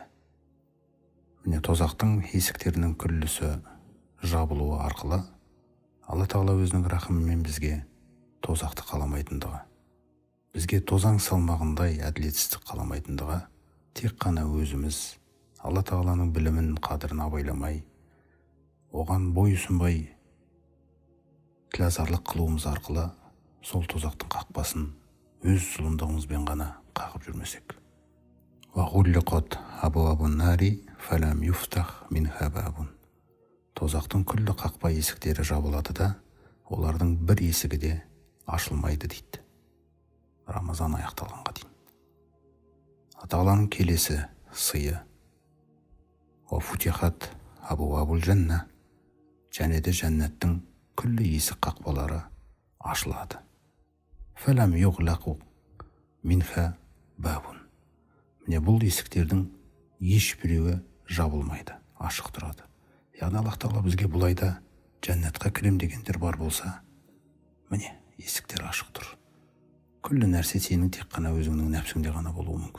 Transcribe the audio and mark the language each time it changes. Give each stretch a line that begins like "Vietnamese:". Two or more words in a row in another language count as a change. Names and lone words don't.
Kazakh: Міне тозақтың есіктерінің күллісі жабылуы арқылы Алла Тағала өзінің рахымымен бізге тозақты қаламайтындығы, бізге тозаң салмағындай әділетсіздік қаламайтындығы, тек қана өзіміз Алла Тағаланың білімін, қадірін абайламай, оған бойұсынбай тілазарлық қылуымыз арқылы сол тозақтың қақпасын өз зұлымдығымызбен ғана қағып жүрмесек.
Arabic: وغلقت أبواب النار فلم يفتح منها باب.
Kazakh: Тозақтың күллі қақпа есіктері жабылады да, олардың бір есігі де ашылмайды дейді. Рамазан аяқталғанға дейін. Тағаланың келесі сыйы:
Arabic: وفتحت أبواب الجنة.
Kazakh: Және де жәннаттың күллі есік қақпалары ашылады.
Arabic: فلم يغلق منها باب.
Kazakh: Міне бұл есіктердің ешбіреуі жабылмайды, ашық тұрады. Яғни Аллах Тағала бізге бұл айда жәннатқа кірем дегендер бар болса, міне есіктер ашық тұр. Күллі нәрсе сенің тек қана өзіңнің нәпсіңде ғана болуы мүмкін.